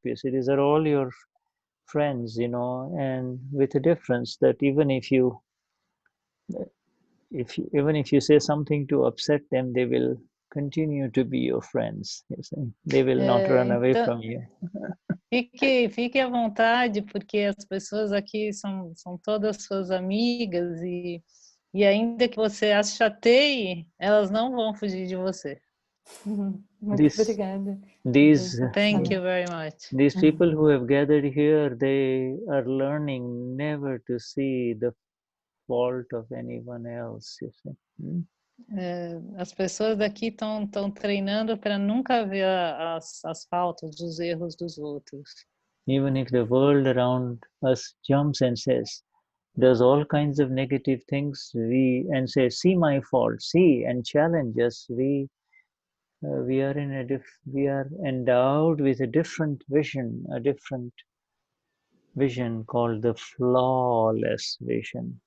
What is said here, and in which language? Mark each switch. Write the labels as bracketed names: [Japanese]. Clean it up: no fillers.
[English] You see, these are all your friends, and with a difference that even if you say something to upset them, they will continue to be your friends. You see, they will not run away from you. [Portuguese] Fique à vontade, porque as pessoas aqui são todas suas amigas e ainda que você as chateie, elas não vão fugir de você. Muito obrigada. [English] Thank you very much. These people who have gathered here, they are learning never to see the fault of anyone else. You see. [Portuguese] As pessoas daqui estão treinando para nunca ver as faltas, os erros dos outros. [English] Even if the world around us jumps and does all kinds of negative things, and say, see my fault, see, and challenge us, we are endowed with a different vision, called the flawless vision.